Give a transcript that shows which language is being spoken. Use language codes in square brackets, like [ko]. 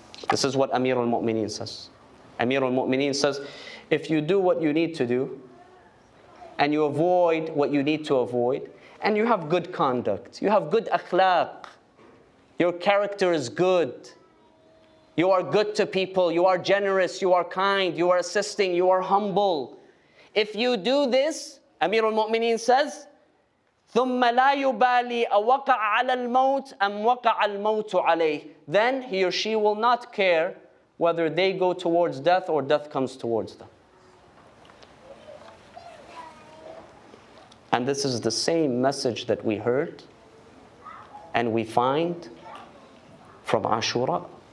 [en] This is what Amir al-Mu'mineen says. Amir al-Mu'mineen says, if you do what you need to do, and you avoid what you need to avoid, and you have good conduct, you have good akhlaq, your character is good, you are good to people, you are generous, you are kind, you are assisting, you are humble. If you do this, Amir al-Mu'mineen says, [ar] ثُمَّ لَا يُبَالِي أَوَقَعَ عَلَى الْمَوْتِ أَمْ وَقَعَ الْمَوْتُ عَلَيْهِ. [en] Then he or she will not care whether they go towards death or death comes towards them. And this is the same message that we heard and we find from Ashura.